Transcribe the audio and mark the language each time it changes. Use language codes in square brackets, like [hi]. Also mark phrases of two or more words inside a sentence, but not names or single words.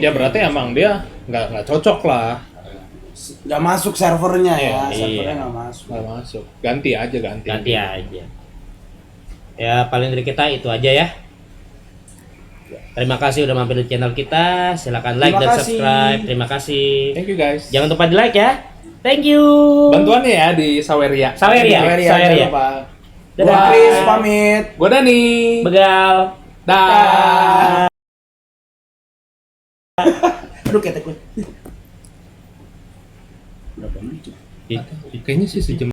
[id] Ya berarti emang dia nggak cocok lah. Nggak masuk servernya ya, Iya. servernya nggak masuk. Nggak masuk. Ganti aja ganti. Ganti aja. Ya paling dari kita itu aja ya. Terima kasih udah mampir di channel kita. Silakan like Terima dan kasih. subscribe. Terima kasih. [en] Thank you guys. [id] Jangan lupa di like ya. [en] Thank you. [id] Bantuannya ya di Saweria. Saweria. Saweria. Gua Dadah. Chris pamit. Gua Dani. Begal. Dah. Aduh ketek gue. Berapa menit? Kayaknya sih sejam.